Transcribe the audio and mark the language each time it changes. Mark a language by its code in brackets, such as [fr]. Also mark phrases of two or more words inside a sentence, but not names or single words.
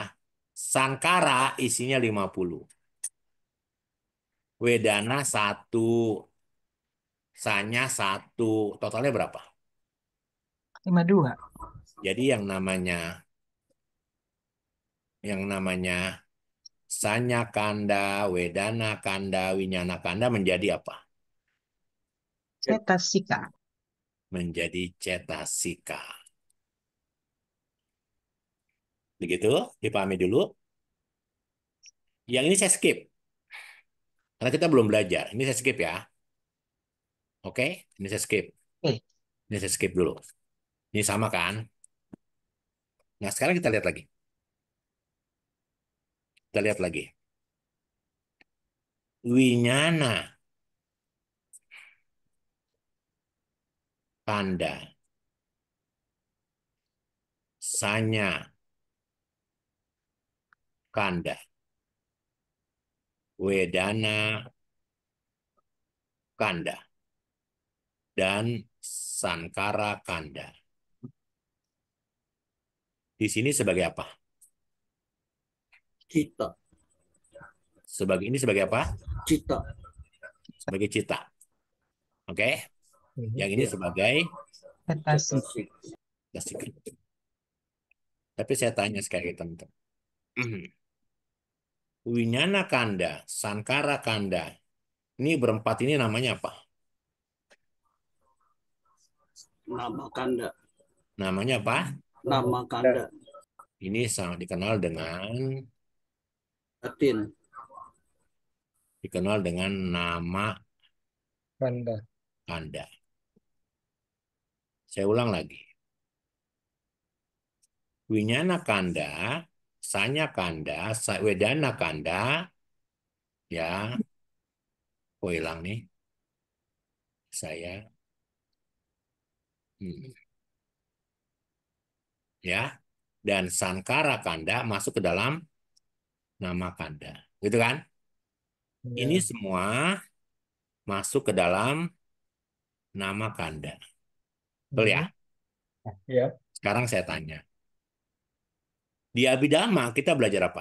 [id] Sankara isinya 50. Wedana 1. Sanya 1. Totalnya berapa? 52. Jadi yang namanya [pi] Sanya kanda, wedana kanda, winyana kanda [id] menjadi apa? Cetasika. Menjadi cetasika. Begitu, dipahami dulu. Yang ini saya skip. Karena kita belum belajar. Ini saya skip ya. Oke, ini saya skip. Oke. Ini saya skip dulu. Ini sama kan? Nah, sekarang kita lihat lagi. Kita lihat lagi. [pi] Winyana kanda. Sanya kanda. Wedana kanda. Dan sankara kanda. [id] Di sini sebagai apa? Cita. Sebagai ini sebagai apa? Cita. Sebagai cita. Oke? Yang ini Ya. sebagai Cetasi. cetasika. Tapi saya tanya sekali teman-teman. [pi] Winyana kanda, sankara kanda. [id] Ini berempat ini namanya apa? [pi] Nama kanda. [id] Namanya apa? [pi] Nama kanda. [id] Ini sangat dikenal dengan Latin. nama Kanda. kanda. Saya ulang lagi. [pi] Winyana kanda, sanya kanda, wedana kanda, [id] ya, kok hilang nih? Saya, ya, dan [pi] sankara kanda [id] masuk ke dalam [pi] nama kanda, [id] gitu kan? Ini Ya. semua masuk ke dalam [pi] nama kanda. [id] Betul ya? Ya. Sekarang saya tanya. Di Abhidhamma kita belajar apa?